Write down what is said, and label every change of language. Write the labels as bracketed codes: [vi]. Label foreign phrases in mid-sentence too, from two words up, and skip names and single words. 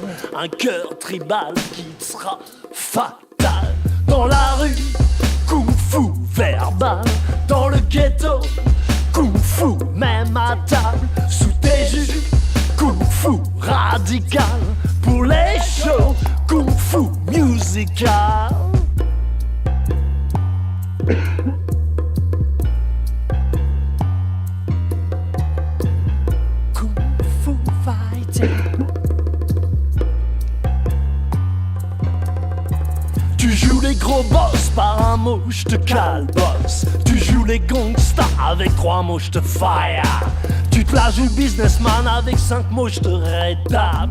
[fr] Un cœur tribal qui te sera fatal. Dans la rue, kung fu verbal. Dans le ghetto, kung fu même à table. Sous tes jupes, kung fu radical. Pour les shows, kung fu musical. [en] Kung fu fighting. [fr] Tu joues les gros boss, par un mot j'te calbosse. Tu joues les gangsters, avec 3 mots j'te fire. Tu te la joues businessman, avec 5 mots j'te rétable.